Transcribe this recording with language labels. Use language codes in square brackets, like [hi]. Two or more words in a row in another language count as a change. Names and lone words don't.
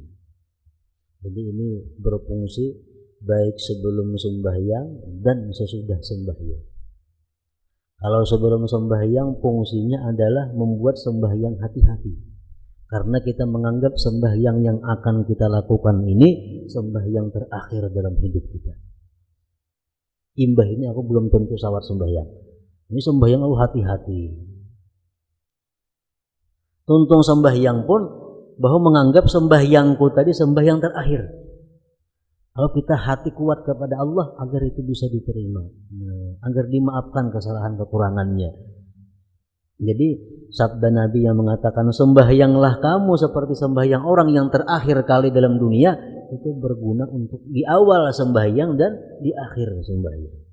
[id] Jadi ini berfungsi baik sebelum sembahyang dan sesudah sembahyang. Kalau sebelum sembahyang fungsinya adalah membuat sembahyang hati-hati. Karena kita menganggap sembahyang yang akan kita lakukan ini sembahyang terakhir dalam hidup kita. [bjn] Imbah ini aku belum tentu sawat sembahyang. [id] Ini sembahyang aku hati-hati. [bjn] Tuntung sembahyang pun bahwa menganggap sembahyangku tadi sembahyang terakhir. [id] Kalau kita hati kuat kepada Allah agar itu bisa diterima, agar dimaafkan kesalahan kekurangannya. Jadi sabda Nabi yang mengatakan sembahyanglah kamu seperti sembahyang orang yang terakhir kali dalam dunia, itu berguna untuk di awal sembahyang dan di akhir sembahyang.